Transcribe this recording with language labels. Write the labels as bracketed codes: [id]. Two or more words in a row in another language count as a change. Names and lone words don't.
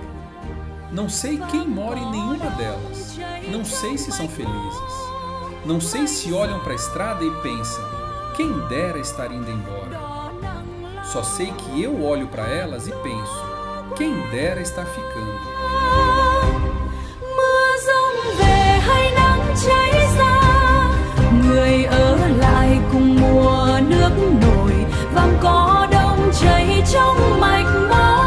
[pt] Não sei quem mora em nenhuma delas. Não sei se são felizes. Não sei se olham para a estrada e pensam: quem dera estar indo embora. Só sei que eu olho para elas e penso: quem dera estar ficando. [vi] Người ở lại cùng mùa nước nổi vàng có đông chảy trong mạch máu.